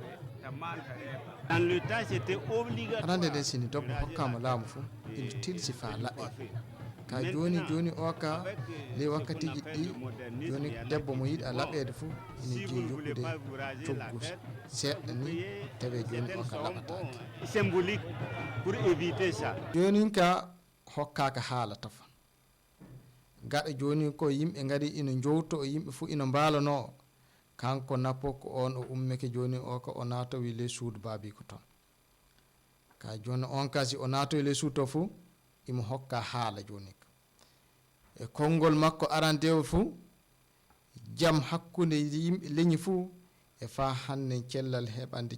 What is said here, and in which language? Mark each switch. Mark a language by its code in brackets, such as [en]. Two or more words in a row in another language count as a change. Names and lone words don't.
[ff] arande nden sini debbo hokkama laamu fuu ina tilsi fa laaɓe ka joni o ka ley wakkatiji ɗi joni debbo mo yiɗa laɓede fuu ina jeeyi yokkude coggu seɗɗa ni tawi joni o ka laɓatake [fr] symbolique pour éviter ça [ff] joni ka hokkaka haala tafa gaɗa joni ko yimɓe gari ina jowto yimɓe fuu ina mbaalano kanko napokko on o ummake joni o ka o natowi ley suudu baabi ko toon ka joni on kasi o natowi ley suudu to fuu imo hokka haala joni ka e konngol makko arandewo fuu jaam hakkude yimɓe leñi fuu e fa hande cellal heɓande